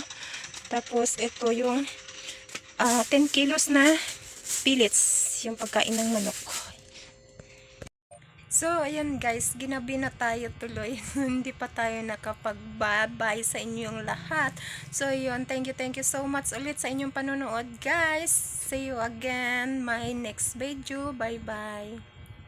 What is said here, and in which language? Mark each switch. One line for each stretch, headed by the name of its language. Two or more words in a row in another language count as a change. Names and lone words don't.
Filipino: Tapos ito yung 10 kilos na pellets. Yung pagkain ng manok. So, ayan guys, ginabi na tayo tuloy. Hindi pa tayo nakapag-bye sa inyong lahat. So, yun,
English: thank you so much
Filipino: ulit sa inyong panonood, guys.
English: See you again my next video. Bye-bye.